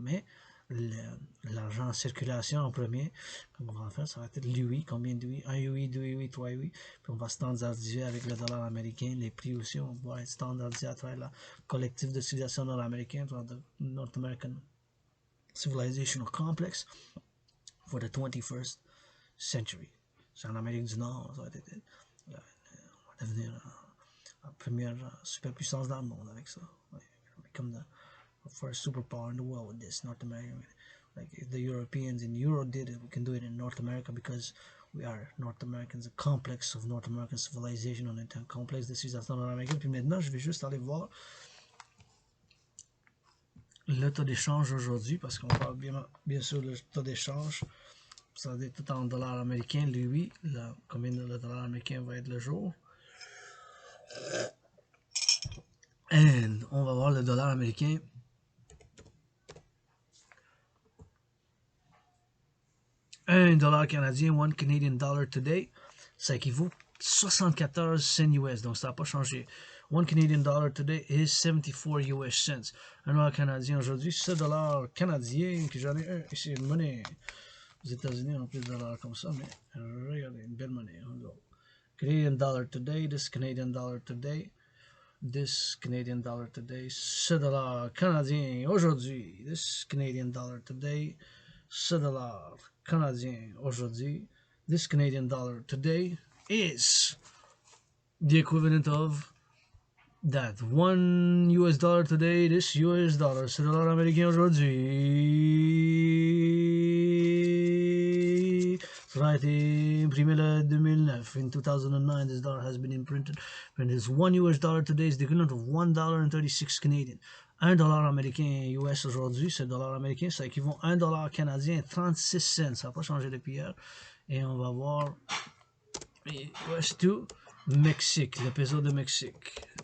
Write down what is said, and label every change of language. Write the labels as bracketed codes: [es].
[fr] Mais l'argent en circulation en premier, comme on va en faire, ça va être l'UI, combien d'UI, 1 UI, 2 UI, 3 UI, puis on va standardiser avec le dollar américain, les prix aussi, on va être standardisé à travers la collectif de civilisation nord-américaine, [en] the North American Civilizational Complex for the 21st century. [fr] C'est en Amérique du Nord, ça va devenir la première superpuissance dans le monde avec ça. [en] Comme the first superpower in the world with this North America. Like if the Europeans in Europe did it, we can do it in North America because we are North Americans, a complex of North American civilization. [fr] On est un complexe de civilisation nord-américaine. Puis maintenant, je vais juste aller voir le taux d'échange aujourd'hui parce qu'on parle bien sûr le taux d'échange. Ça va être tout en dollars américains, lui, combien le dollar américain va être le jour. Et on va voir le dollar américain. $1 canadien, [en] 1 Canadian dollar today, [fr] ça équivaut 74 cents US, donc ça n'a pas changé. [en] 1 Canadian dollar today is 74 US cents. [fr] $1 canadien aujourd'hui, ce dollar canadien, que j'en ai un, ici, une monnaie. Aux États-Unis, on a plus de dollars comme ça, mais regardez, une belle monnaie. [en] Canadian dollar today, this Canadian dollar today, this Canadian dollar today, [fr] ce dollar canadien aujourd'hui, [en] this Canadian dollar today, [fr] ce dollar canadien aujourd'hui, this Canadian dollar today is the equivalent of that 1 US dollar today, this US dollar, ce dollar américain aujourd'hui, ça a été imprimé le 2009. [en] In 2009, this dollar has been imprinted. And this 1 US dollar today is the equivalent of $1.36 Canadian. [fr] $1 américain US aujourd'hui, ce dollar américain, ça équivaut à $1 canadien 36 cents. Ça n'a pas changé depuis hier. Et on va voir US to Mexique, le peso de Mexique.